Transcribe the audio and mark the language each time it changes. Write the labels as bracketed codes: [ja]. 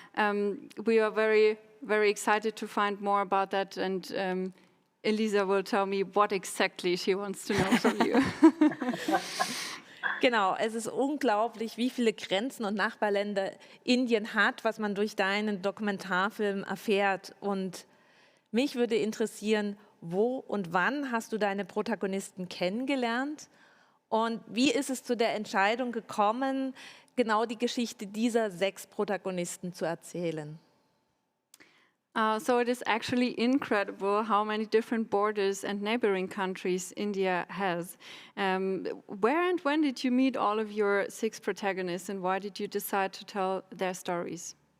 [en] We are very, very excited to find more about that, and Elisa will tell me what exactly she wants to know from you. [de] Genau, es ist unglaublich, wie viele Grenzen und Nachbarländer Indien hat, was man durch deinen Dokumentarfilm erfährt. Und mich würde interessieren, wo und wann hast du deine Protagonisten kennengelernt? Und wie ist es zu der Entscheidung gekommen, genau die Geschichte dieser 6 Protagonisten zu erzählen? [en] So it is actually incredible how many different borders and neighboring countries India has. Where and when did you meet all of your 6 protagonists, and why did you decide to tell their stories?